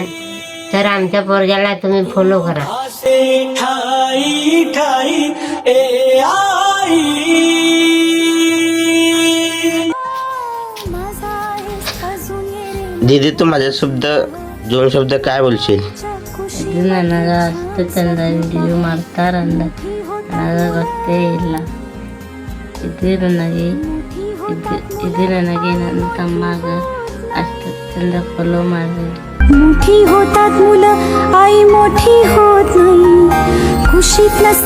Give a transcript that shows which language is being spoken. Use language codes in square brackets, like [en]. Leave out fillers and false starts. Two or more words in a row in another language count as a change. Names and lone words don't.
[mr] तर आमच्या पोरग्याला तुम्ही फॉलो करा. दीदी तू माझ्यासोबत 2 शब्द काय बोलशील? [kn] ನನಗೆ ಅಷ್ಟು ಚಂದ ವಿಡಿಯೋ ಮಾಡ್ತಾರಂದ ನನಗೆ ಗೊತ್ತೇ ಇಲ್ಲ. ಇದು ನನಗೆ ನನ್ನ ತಮ್ಮಾಗ ಅಷ್ಟು ಚಂದ ಫಾಲೋ ಮಾಡಿರಿ. [mr] मोठी होतात मुलं आई मोठी होत नाही. खुशीत